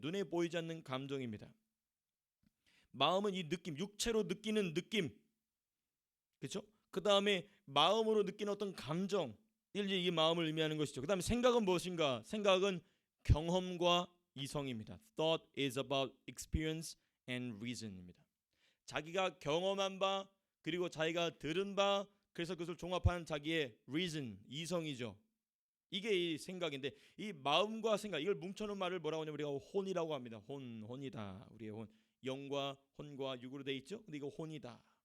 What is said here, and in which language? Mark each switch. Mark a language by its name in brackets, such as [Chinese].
[Korean] 눈에 보이지 않는 감정입니다. 마음은 이 느낌, 육체로 느끼는 느낌, 그렇죠? 그 다음에 마음으로 느끼는 어떤 감정, 이 마음을 의미하는 것이죠. 그 다음에 생각은 무엇인가? 생각은 경험과 이성입니다. [English] Thought is about experience and reason입니다. [Korean] 자기가 경험한 바 그리고 자기가 들은 바 그래서 그것을 종합한 자기의 reason, 이성이죠. 이게 이 생각인데 이 마음과 생각 이걸 뭉쳐놓은 말을 뭐라고 하냐면 우리가 혼이라고 합니다. 혼이다. 우리의 혼. 영과 혼과 육으로 돼 있죠. 근데 이거 혼이다.